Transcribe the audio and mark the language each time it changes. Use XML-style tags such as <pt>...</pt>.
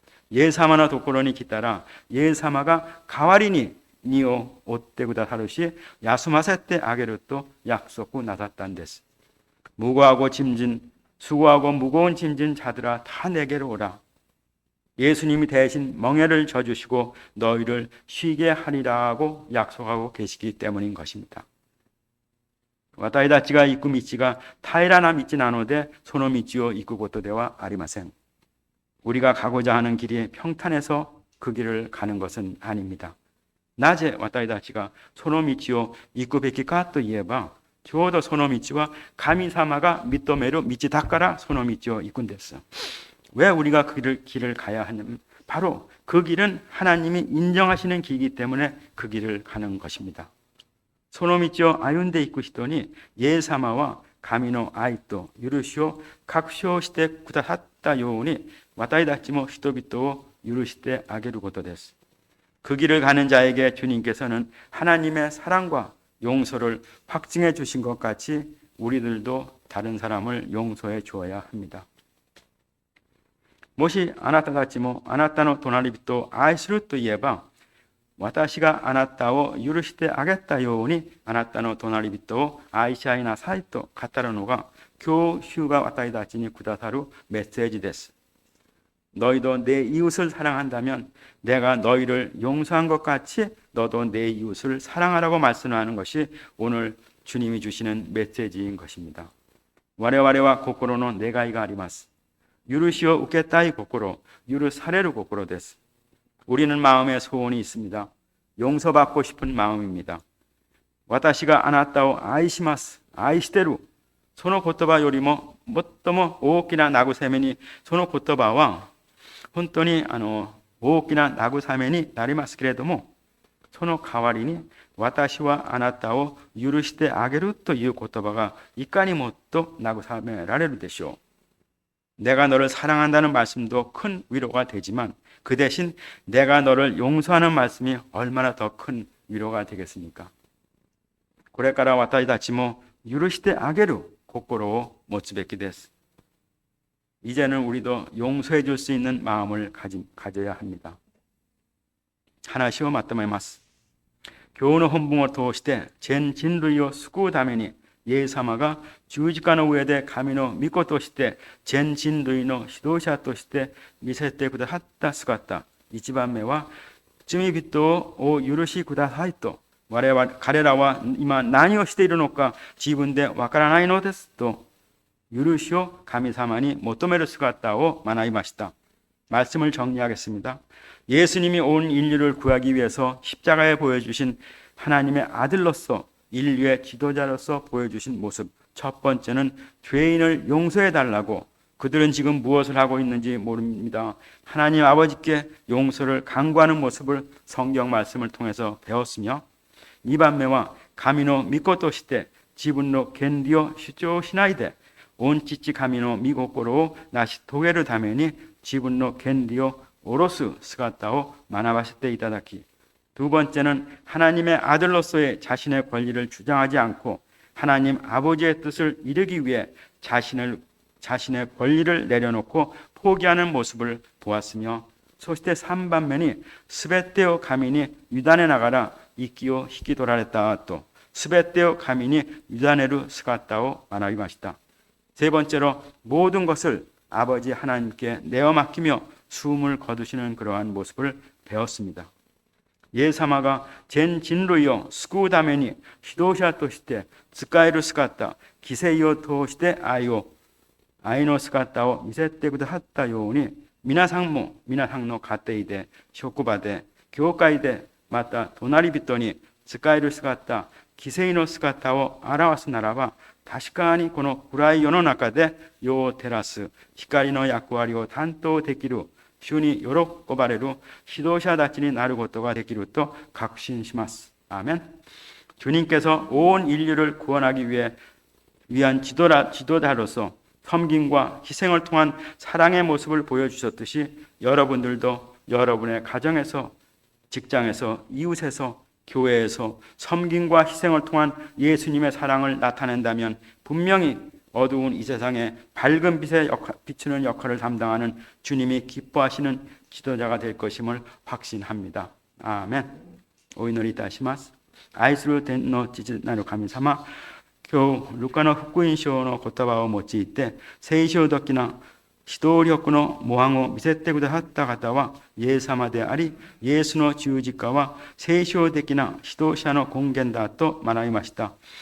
<ja>예사마나 도코로니 기타라 예사마가 가와리니 니오 오떼구다 하루시 야수마세떼 아게르또 약속고 나섰단 데스.</ja> <ko>무거하고 짐진 수고하고 무거운 짐진 자들아 다 내게로 오라. 예수님이 대신 멍에를 져주시고 너희를 쉬게 하리라고 약속하고 계시기 때문인 것입니다.</ko> <ja>私たちが行く道が平らな道なのでその道を行くことではありません.</ja> <ko>우리가 가고자 하는 길이 평탄해서 그 길을 가는 것은 아닙니다.</ko> <ja>낮에 私たちがその道を行くべきかといえばちょうどその道は神様が認める道だからその道を行くんです.</ja> <ko>왜 우리가 그 길을 가야 하냐면 바로 그 길은 하나님이 인정하시는 길이기 때문에 그 길을 가는 것입니다.</ko> <ja>その道を歩んでいく人にイエス様は神の愛と許しを確証してくださったように私たちも人々を許してあげることです.</ja> <ko>그 길을 가는 자에게 주님께서는 하나님의 사랑과 용서를 확증해 주신 것 같이 우리들도 다른 사람을 용서해 주어야 합니다.</ko> <ja>もしあなたたちもあなたの隣人を愛するといえば私があなたを許してあげたようにあなたの隣人を愛し合いなさいと語るのが今日主が私たちにくださるメッセージです.</ja> <ko>너희도 내 이웃을 사랑한다면 내가 너희를 용서한 것 같이 너도 내 이웃을 사랑하라고 말씀하는 것이 오늘 주님이 주시는 메시지인 것입니다.</ko> <ja>我々は心の願いがあります.許しを受けたい心、許される心です.</ja> <ko>우리는 마음에 소원이 있습니다. 용서받고 싶은 마음입니다.</ko> <ja>私があなたを愛します。愛してる。その言葉よりも最も大きな慰めにその言葉は本当に大きな慰めになりますけれどもその代わりに私はあなたを許してあげるという言葉がいかにもっと慰められるでしょう.</ja> <ko>내가 너를 사랑한다는 말씀도 큰 위로가 되지만 그 대신 내가 너를 용서하는 말씀이 얼마나 더 큰 위로가 되겠습니까?</ko> <ja>これから私たちも許してあげる心を持つべきです.</ja> <ko>이제는 우리도 용서해 줄 수 있는 마음을 가져야 합니다.</ko> <ja>話をまとめます.</ja> <ko>교훈의 본문을</ko> <ja>通して전人類を救うためにイエス様が十字架の上で神の御子として全人類の指導者として見せてくださった姿、一番目は罪人を許しくださいと彼らは今何をしているのか自分でわからないのですと許しを神様に求める姿を学びました.</ja> <ko>말씀을 정리하겠습니다. 예수님이 온 인류를 구하기 위해서 십자가에 보여주신 하나님의 아들로서 인류의 지도자로서 보여주신 모습. 첫 번째는 죄인을 용서해달라고. 그들은 지금 무엇을 하고 있는지 모릅니다. 하나님 아버지께 용서를 강구하는 모습을 성경 말씀을 통해서 배웠으며</ko> <ja>2番目は神の御子として自分の権利を主張しないで온父神の御心を成し遂げるために自分の権利を下ろす姿を学ばせていただき</ja> <ko>두 번째는 하나님의 아들로서의 자신의 권리를 주장하지 않고 하나님 아버지의 뜻을 이루기 위해 자신의 권리를 내려놓고 포기하는 모습을 보았으며</ko> <ja>そして3番目に全てを神に委ねながら息を引き取られた後全てを神に委ねる姿を学びました.</ja> <ko>세 번째로 모든 것을 아버지 하나님께 내어 맡기며 숨을 거두시는 그러한 모습을 배웠습니다.</ko> <ja>イエス様が全人類を救うために指導者として使える姿、犠牲を通して愛を愛の姿を見せてくださったように、皆さんも皆さんの家庭で、職場で、教会で、また隣人に仕える姿、犠牲の姿を表すならば、確かにこの暗い世の中で世を照らす光の役割を担当できる、主に喜ばれる指導者たちになることができると確信します。</ja> <ko>아멘. 주님께서 온 인류를 구원하기 위한 지도자로서 섬김과 희생을 통한 사랑의 모습을 보여주셨듯이 여러분들도 여러분의 가정에서, 직장에서, 이웃에서, 교회에서 섬김과 희생을 통한 예수님의 사랑을 나타낸다면 분명히 어두운 이 세상에 밝은 빛에 비추는 역할을 담당하는 주님이 기뻐하시는 지도자가 될 것임을 확신합니다.</ko> <ja>아멘. お祈りいたします。愛する天の父なる神様、今日ルカの福音書の言葉を用いて聖書的な指導力の模範を見せてくださった方はイエス様であり、イエスの十字架は聖書的な指導者の根源だと学びました。</ja>